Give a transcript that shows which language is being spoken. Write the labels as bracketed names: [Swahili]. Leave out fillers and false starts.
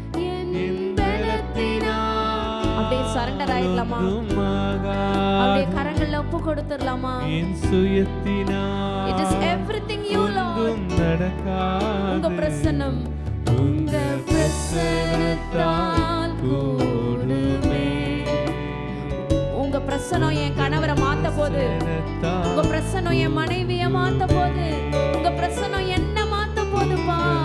[Tamil] என் பலத்தினால் அப்படியே சரண்டர் ஆயிடலாமா? அப்படியே கரங்கள்ல ஒப்பு கொடுத்துடலாமா? என் சுயத்தினால் [English] it is everything you Lord. [Tamil] உங்க பிரசன்னம், உங்க பிரசன்னத்தால் கூடுமே. உங்க பிரசன்னம் என் கணவரை மாத்த போது, உங்க பிரசன்னம் என் மனைவியை மாத்த போது, உங்க பிரசன்னம் என்ன மாத்த போதுப்பா.